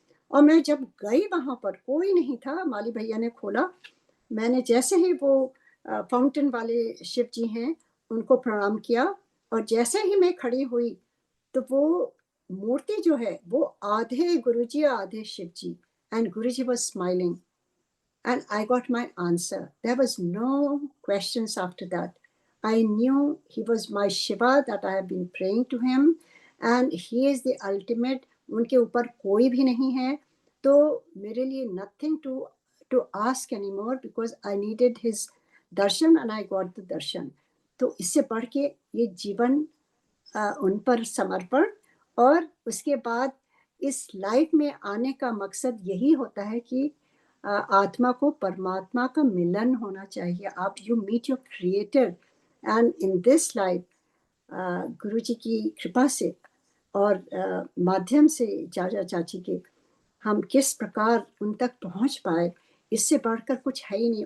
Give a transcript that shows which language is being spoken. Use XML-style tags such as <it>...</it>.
<hi>और मैं जब गई वहां पर कोई नहीं था, माली भैया ने खोला, मैंने जैसे ही वो फाउंटेन वाले शिव जी हैं उनको प्रणाम किया, और जैसे ही मैं खड़ी हुई तो वो मूर्ति जो है वो आधे गुरुजी आधे शिव जी,</hi> <en>And Guruji was smiling and I got my answer. There was no questions after that. I knew he was my Shiva, that I have been praying to him, and he is the ultimate.</en> <hi>उनके ऊपर कोई भी नहीं है, तो मेरे लिए</hi> <en>nothing to ask anymore, because I needed his darshan and I got the darshan.</en> <hi>तो इससे बढ़ के ये जीवन उन पर समर्पण, और उसके बाद इस लाइफ में आने का मकसद यही होता है कि आत्मा को परमात्मा का मिलन होना चाहिए। आप</hi> <en>you meet your creator, and in this life</en> <hi>गुरु जी की कृपा से और माध्यम से चाचा चाची के हम किस प्रकार उन तक पहुंच पाए, इससे बढ़कर कुछ है ही नहीं।</hi>